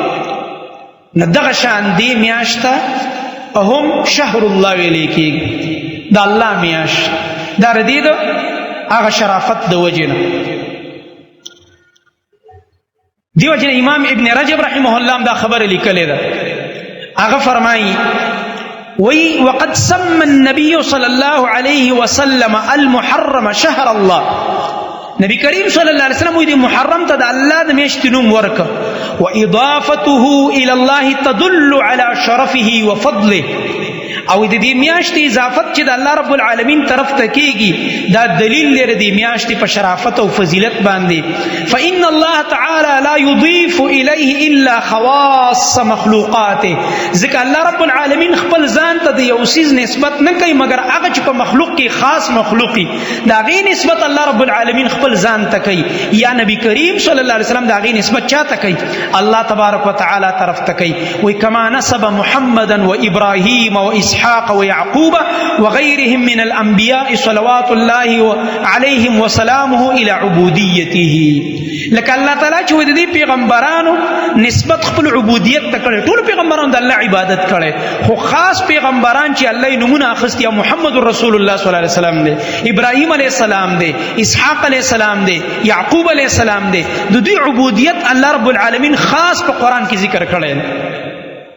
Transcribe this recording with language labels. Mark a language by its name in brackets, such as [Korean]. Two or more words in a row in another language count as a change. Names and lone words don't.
[Pashto] نو دغه شان دې میاشت ته هم [Arabic] شهر الله [Pashto] ویلی کېږي د الله میاشت دا د دې د هغه شرافت د وجې نه دې وجې نه امام ابن رجب [Arabic] رحمه الله [Pashto] هم دا خبره لیکلې ده هغه فرمایي [Arabic] وقد سمى النبي صلى الله عليه وسلم المحرم شهر الله. [Pashto] نبی کریم [Arabic] صلی الله علیه وسلم [Pashto] دې محرم ته د الله د میاشتې نوم ورکړ. [Arabic] واضافته الى الله تدل على شرفه وفضله. [Pashto] او د دې میاشتې اضافت چې د [Arabic] الله رب العالمین [Pashto] طرف ته کیږي دا دلیل لري د میاشتې په شرافت او فضیلت باندې. [Arabic] فإن الله تعالی لا يضيف إليه إلا خواص مخلوقاته. [Pashto] ځکه [Arabic] الله رب العالمین [Pashto] خپل ځان ته د یو څیز نسبت نه کوي مګر هغه چې په مخلوق کې خاص مخلوقي دا غي نسبت [Arabic] الله رب العالمین [Pashto] خپل ځان ته کوي. یا نبی کریم [Arabic] صلی الله علیه وسلم [Pashto] دا غي نسبت چاته کوي؟ [Arabic] الله تبارک وتعالى [Pashto] طرف ته کوي. [Arabic] وی کما نسب محمدا وابراهیم واسحاق ويعقوب وغيرهم من الانبياء صلوات الله عليهم وسلامه الى عبوديته. [Pashto] لکه الله تعالی چې د دې پیغمبرانو نسبت خپل عبودیت ته کړي. ټول پیغمبرانو د الله عبادت کړي خو خاص پیغمبران چې الله یې نمونه اخیستي محمد رسول الله [Arabic] صلی الله علیه وسلم [Pashto] دی، ابراهیم [Arabic] علیه السلام [Pashto] دی، اسحاق [Arabic] علیه السلام [Pashto] دی، یعقوب [Arabic] علیه السلام [Pashto] دی. د دې عبودیت [Arabic] الله رب العالمین [Pashto] خاص په قران کې ذکر کړي.